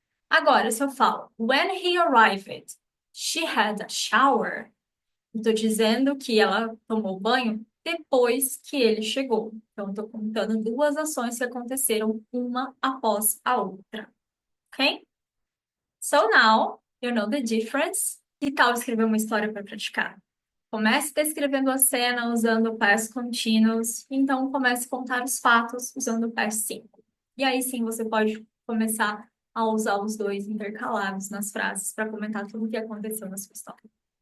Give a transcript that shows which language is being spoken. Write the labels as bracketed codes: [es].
[pt] Agora, se eu falo, [en] when he arrived, she had a shower, [pt] estou dizendo que ela tomou banho depois que ele chegou. Então, estou contando duas ações que aconteceram uma após a outra. Ok? [en] So now, you know the difference. [pt] Que tal escrever uma história para praticar? Comece descrevendo a cena usando o past continuous. Então, comece a contar os fatos usando o past simple. E aí sim você pode começar a usar os dois intercalados nas frases para comentar tudo o que aconteceu na sua história.